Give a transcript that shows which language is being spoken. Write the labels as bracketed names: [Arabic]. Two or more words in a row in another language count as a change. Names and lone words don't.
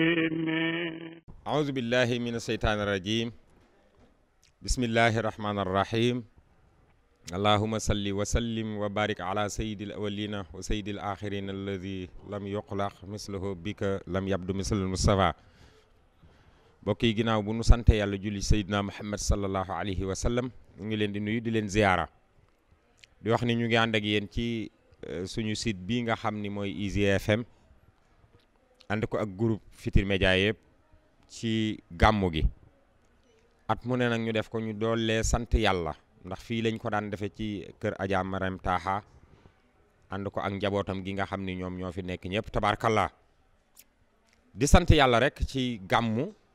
[Arabic] أعوذ بالله من الشيطان الرجيم. بسم الله الرحمن الرحيم. اللهم صل وسلم وبارك على سيد الأولين وسيد الآخرين الذي لم يخلق مثله بك لم يبدو مثل المصطفى. [Wolof] mbokk yi ginnaaw bu nu sante yàlla julli Seydina Muhammad [Arabic] صلى الله عليه وسلم [Wolof] ñu ngi leen di nuyu di leen ziyaara di wax ni ñu ngi ànd ak yéen ci suñu site bii nga xam ni mooy IGFM ànd ko ak groupe Futurs Médias yëpp ci gàmmu gi at mu ne nag ñu def ko ñu doolee sant yàlla ndax fii lañ ko daan defee ci kër Adja Marème Taha ànd ko ak njabootam gi nga xam ni ñoom ñoo fi nekk ñëpp tabaarkallah di sant yàlla rek ci gàmmu